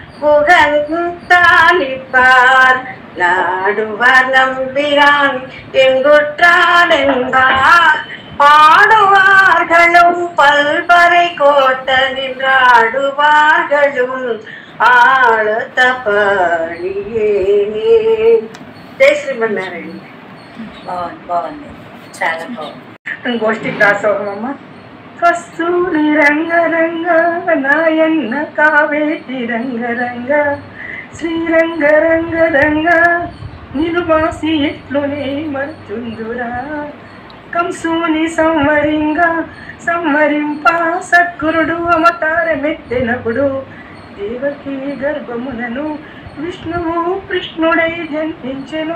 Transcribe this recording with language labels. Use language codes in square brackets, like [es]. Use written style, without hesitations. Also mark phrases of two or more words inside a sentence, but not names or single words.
[ta] புகழ்ந்தாலிப்பார் நாடுவார் நம்பிரான் எங்குற்றான் என்பார் பாடுவார்களும் பல்பறை கோட்ட நின்றாடுவார்களும் ஆழத்த பணியே. [te] జై శ్రీమన్నారాయణ. బాగుంది చాలా బాగుంది. గోష్ఠి దాసోహమమ్మ. కస్తూరి రంగ రంగ నాయన్న కావేటి రంగ రంగ శ్రీరంగ రంగ రంగ నిలువాసి ఎట్లునే మర్చుందురా కంసుని సంవరింప సద్గురుడు అవతారమెత్తినప్పుడు దేవకి గర్భమునను విష్ణువు కృష్ణుడై జన్మించెను.